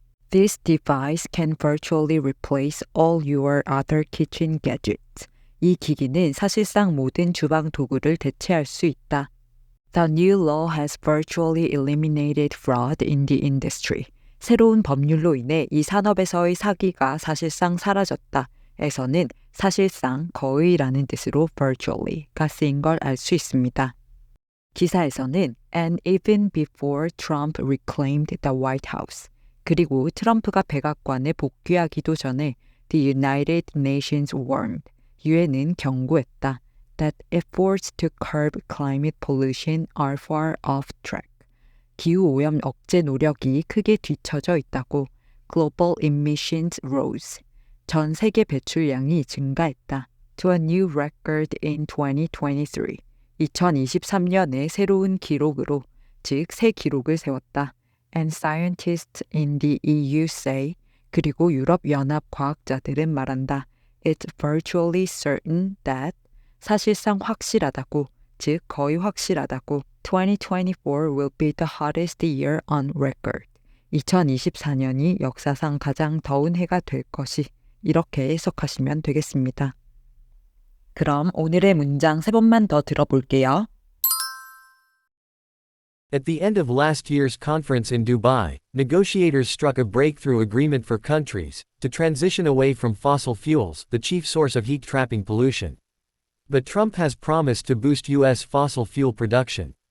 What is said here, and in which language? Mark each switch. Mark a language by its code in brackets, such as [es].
[en] This device can virtually replace all your other kitchen gadgets. [ko] 이 기기는 사실상 모든 주방 도구를 대체할 수 있다. [en] The new law has virtually eliminated fraud in the industry. [ko] 새로운 법률로 인해 이 산업에서의 사기가 사실상 사라졌다. 에서는 사실상 거의라는 뜻으로 virtually가 쓰인 걸 알 수 있습니다. 기사에서는 [en] And even before Trump reclaimed the White House. [ko] 그리고 트럼프가 백악관에 복귀하기도 전에 [en] The United Nations warned. [ko] 유엔은 경고했다. [en] That efforts to curb climate pollution are far off track. [ko] 기후오염 억제 노력이 크게 뒤처져 있다고 [en] Global Emissions Rose. [ko] 전 세계 배출량이 증가했다. [en] To a new record in 2023. [ko] 2023년에 새로운 기록으로, 즉 새 기록을 세웠다. [en] And scientists in the EU say, [ko] 그리고 유럽연합 과학자들은 말한다. [en] It's virtually certain that, [ko] 사실상 확실하다고, 즉 거의 확실하다고. [en] 2024 will be the hottest year on record. [ko] 2024년이 역사상 가장 더운 해가 될 것이, 이렇게 해석하시면 되겠습니다. 그럼 오늘의 문장 3번만 더 들어볼게요. [en] At the end of last year's conference in Dubai, negotiators struck a breakthrough agreement for countries to transition away from fossil fuels, the chief source of heat-trapping pollution. But Trump has promised to boost U.S. fossil fuel production.